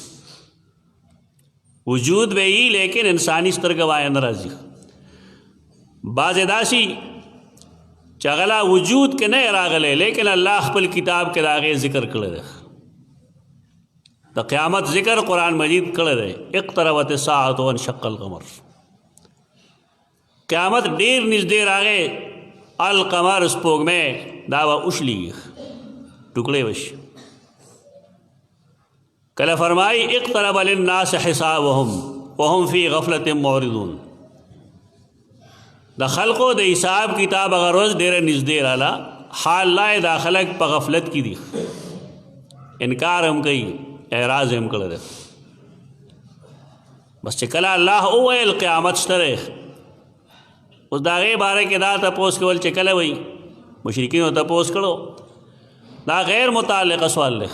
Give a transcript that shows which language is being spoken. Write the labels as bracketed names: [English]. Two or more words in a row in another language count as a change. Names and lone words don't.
[Pashto] وجود به وي لیکن انساني سترګه باید نه راځي. بعضې داسې چې هغه لا وجود کې نه راغلی لیکن الله خپل کتاب کې د هغې ذکر کړی دی. د قیامت ذکر قرآن مجید کړی دی. [Arabic] اقتربت الساعة وانشق القمر. [Pashto] قیامت ډېر نږدې راغی. القمر سپوږمۍ دا به وشلېږي، ټوکړې وشي. کله فرمایي [Arabic] اقترب للناس حسابهم وهم فی غفلة معرضون. [Pashto] د خلقو د حساب کتاب هغه ورځ ډېره نږدې راله، حال لا دا خلک په غفلت کې دي. انکار هم کوي، اعراض هم کړی دی. بس چې کله الله وویل قیامت شته دی، اوس د هغې باره کې دا تپوس کول چې کله وایي مشرکینو تپوس کړو، دا غیر متعلقه سوال دی.